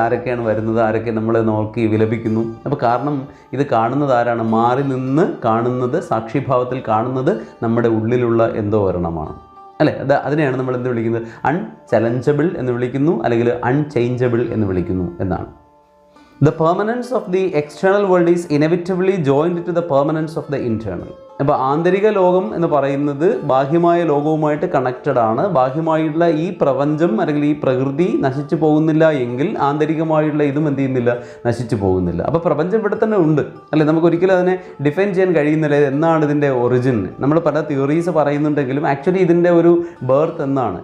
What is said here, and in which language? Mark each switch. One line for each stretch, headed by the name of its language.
Malayalam: ആരൊക്കെയാണ് വരുന്നത്, ആരൊക്കെ നമ്മളെ നോക്കി വിലപിക്കുന്നു. അപ്പോൾ കാരണം ഇത് കാണുന്നത് ആരാണ്? മാറി നിന്ന് കാണുന്നത്, സാക്ഷിഭാവത്തിൽ കാണുന്നത് നമ്മുടെ ഉള്ളിലുള്ള എന്തോ ഒരെണ്ണമാണ് അല്ലേ. അതിനെയാണ് നമ്മൾ എന്ത് വിളിക്കുന്നത്? അൺചലഞ്ചബിൾ എന്ന് വിളിക്കുന്നു, അല്ലെങ്കിൽ അൺചേഞ്ചബിൾ എന്ന് വിളിക്കുന്നു എന്നാണ്.
English: The permanence of the external world is inevitably joined to the permanence of the internal.
Malayalam: അപ്പോൾ ആന്തരിക ലോകം എന്ന് പറയുന്നത് ബാഹ്യമായ ലോകവുമായിട്ട് കണക്റ്റഡ് ആണ്. ബാഹ്യമായിട്ടുള്ള ഈ പ്രപഞ്ചം അല്ലെങ്കിൽ ഈ പ്രകൃതി നശിച്ചു പോകുന്നില്ല എങ്കിൽ ആന്തരികമായിട്ടുള്ള ഇതും എന്ത് ചെയ്യുന്നില്ല, നശിച്ചു പോകുന്നില്ല. അപ്പോൾ പ്രപഞ്ചം ഇവിടെ തന്നെ ഉണ്ട് അല്ലേ. നമുക്കൊരിക്കലും അതിനെ ഡിഫൈൻ ചെയ്യാൻ കഴിയുന്നില്ല. എന്നാണ് ഇതിൻ്റെ ഒറിജിൻ? നമ്മൾ പല തിയറീസ് പറയുന്നുണ്ടെങ്കിലും ആക്ച്വലി ഇതിൻ്റെ ഒരു ബർത്ത് എന്നാണ്?